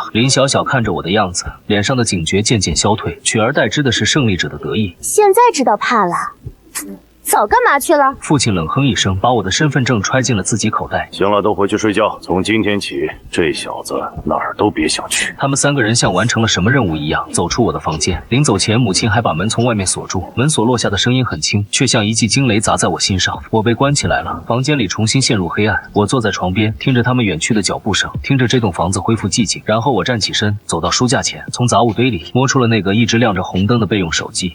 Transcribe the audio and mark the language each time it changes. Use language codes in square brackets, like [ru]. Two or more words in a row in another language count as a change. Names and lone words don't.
[zh] 林小小看着我的樣子，臉上的警覺漸漸消退，取而代之的是勝利者的得意。現在知道怕了，早幹嘛去了？父親冷哼一聲，把我的身份證揣進了自己口袋。行了，都回去睡覺。從今天起，這小子哪兒都別想去。他們3個人像完成了什麼任務一樣，走出我的房間。臨走前，母親還把門從外面鎖住。門鎖落下的聲音很輕，卻像一記驚雷砸在我心上。我被關起來了，房間裡重新陷入黑暗。我坐在床邊，聽着他們遠去的腳步聲，聽着這棟房子恢復寂靜。然後我站起身，走到書架前，從雜物堆裡摸出了那個一直亮着紅燈的備用手機。